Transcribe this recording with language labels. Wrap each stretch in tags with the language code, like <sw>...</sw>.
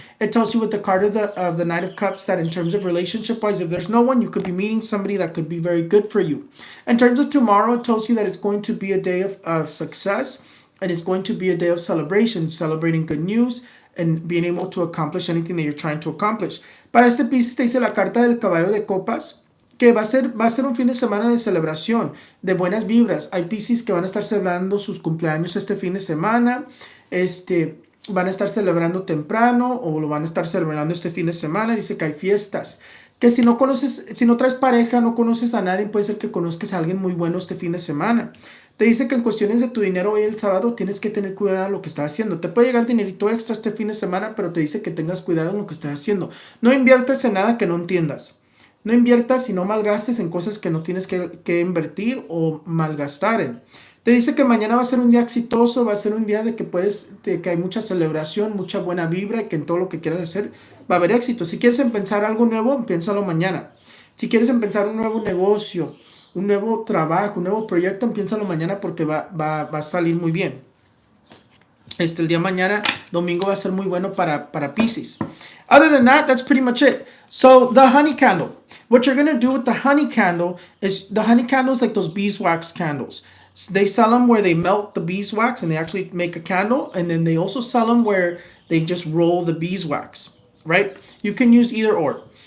<en>It tells you with the card of the Knight of Cups that in terms of relationship-wise, if there's no one, you could be meeting somebody that could be very good for you. In terms of tomorrow, it tells you that it's going to be a day of success, and it's going to be a day of celebration, celebrating good news, and being able to accomplish anything that you're trying to accomplish.</en> <es>Para este Piscis te dice la carta del caballo de copas, que va a ser un fin de semana de celebración, de buenas vibras. Hay Piscis que van a estar celebrando sus cumpleaños este fin de semana, van a estar celebrando temprano o lo van a estar celebrando este fin de semana. Dice que hay fiestas, que si no traes pareja, no conoces a nadie, puede ser que conozcas a alguien muy bueno este fin de semana. Te dice que en cuestiones de tu dinero hoy el sábado tienes que tener cuidado en lo que estás haciendo. Te puede llegar dinerito extra este fin de semana, pero te dice que tengas cuidado en lo que estás haciendo. No inviertas en nada que no entiendas. No inviertas y no malgastes en cosas que no tienes que invertir o malgastar en. Te dice que mañana va a ser un día exitoso, va a ser un día de que hay mucha celebración, mucha buena vibra, y que en todo lo que quieras hacer va a haber éxito. Si quieres empezar algo nuevo, piénsalo mañana. Si quieres empezar un nuevo negocio, un nuevo trabajo, un nuevo proyecto, empiézalo mañana porque va a salir muy bien. El día mañana, domingo, va a ser muy bueno para Pisces.</es> <en>Other than that, that's pretty much it. So the honey candle. What you're going to do with the honey candle is, the honey candles like those beeswax candles. They sell them where they melt the beeswax and they actually make a candle. And then they also sell them where they just roll the beeswax, right? You can use either or.</en>